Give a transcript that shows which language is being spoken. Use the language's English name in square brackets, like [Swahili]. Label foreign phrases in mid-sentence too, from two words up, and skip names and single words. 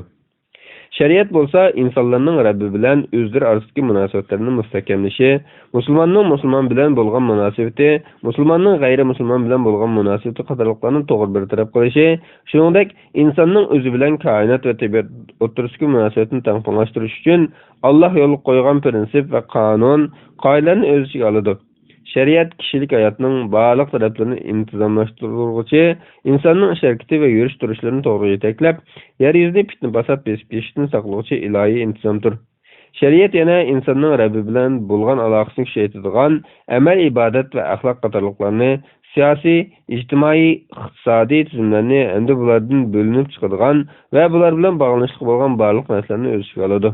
[Uzbek] Şeriat bo'lsa insonlarning Rabbi bilan o'zlari orasidagi munosabatlarni mustahkamlashi, musulmon bilan bo'lgan munosabati, musulmonning g'ayri musulmon bilan bo'lgan munosabati qatorliqlarni to'g'ri bir taraf qilishi, shuningdek insonning o'zi bilan koinot va tabiat o'rtasidagi munosabatni tenglashtirish uchun Alloh yo'l qo'ygan prinsip va qonun, qoidalarni o'z ichiga oladi. Şeriat [Turkish] kişilik hayatının [Uzbek] barliq taraflarini intizomlashtiruvchi, insonning ish harakati va yurish turishlarini to'g'ri yetaklab, yer yuzida fitna fasod besib yashashdan saqlovchi ilohiy intizomdir. Şeriat yana insonning Rabbi bilan bo'lgan aloqasini kuchaytiradigan amal, ibodat va axloq qatorliqlarni, siyosiy, ijtimoiy, iqtisodiy tizimlarni hamda bulardan bo'linib chiqadigan va bular bilan bog'lanishli bo'lgan barliq narsalarni o'z ichiga oladi.